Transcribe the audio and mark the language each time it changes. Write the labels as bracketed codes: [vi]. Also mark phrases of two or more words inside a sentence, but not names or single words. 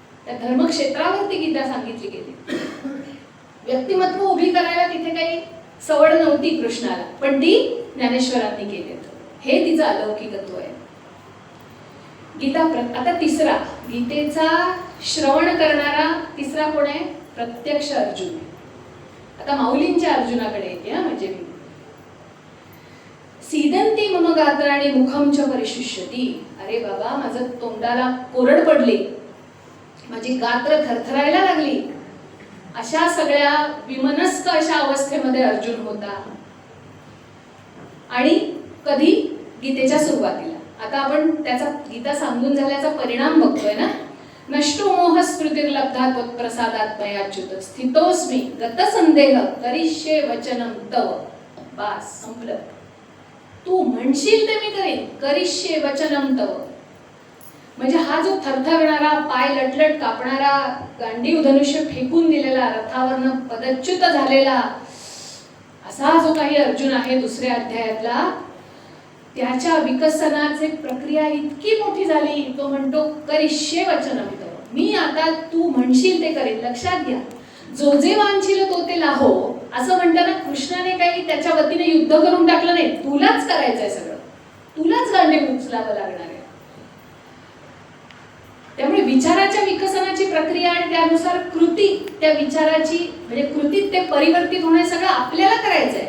[mr] त्या धर्मक्षेत्रावरती गीता सांगितली गेली. व्यक्तिमत्व उभी करायला तिथे काही सवड नव्हती कृष्णाला, पण ती ज्ञानेश्वरांनी केली. हे तिचं अलौकिकत्व आहे. आता तिसरा गीतेचा श्रवण करणारा तिसरा कोण आहे? प्रत्यक्ष अर्जुन. आता माऊलींच्या अर्जुनाकडे येते म्हणजे मी. [sa] सीदंती मम गात्राणी मुखम च परिशुष्यती. [mr] अरे बाबा, माझं तोंडाला कोरड पडली, माझी गात्र थरथरायला लागली, अशा सगळ्या विमनस्क अशा अवस्थेमध्ये अर्जुन होता. आणि कधी? गीतेच्या सुरुवातीला. आता आपण त्याचा गीता सांगून झाल्याचा परिणाम बघतोय ना. [sa] नष्टो मोह स्मृतिर्लब्धा त्वत्प्रसादात् मयाच्युत स्थितोस्मी गतसंदेह करिष्ये वचनम तव. [mr] बास, संपलं. तू म्हणशील ते मी करेन, [sa] करिष्ये वचनम तव. [mr] म्हणजे हा जो थरथरणारा, पाय लटलट कापणारा, गांडीव धनुष्य फेकून दिलेला, रथावरनं पदच्युत झालेला असा जो काही अर्जुन आहे दुसऱ्या अध्यायातला, त्याच्या विकसनाची प्रक्रिया इतकी मोठी झाली. तो म्हणतो [sa] करिष्ये वचनम तव. [mr] मी आता तू म्हणशील ते करेन. लक्षात घ्या, जो जे वांछील तो ते लाहो असं म्हणताना कृष्णाने काही त्याच्या वतीने युद्ध करून टाकलं नाही. तुलाच करायचंय सगळं, तुलाच गांडीव उचलावं लागणार आहे. त्यामुळे विचाराच्या विकसनाची प्रक्रिया आणि त्यानुसार कृती, त्या विचाराची म्हणजे कृतीत ते परिवर्तित होणे सगळं आपल्याला करायचंय.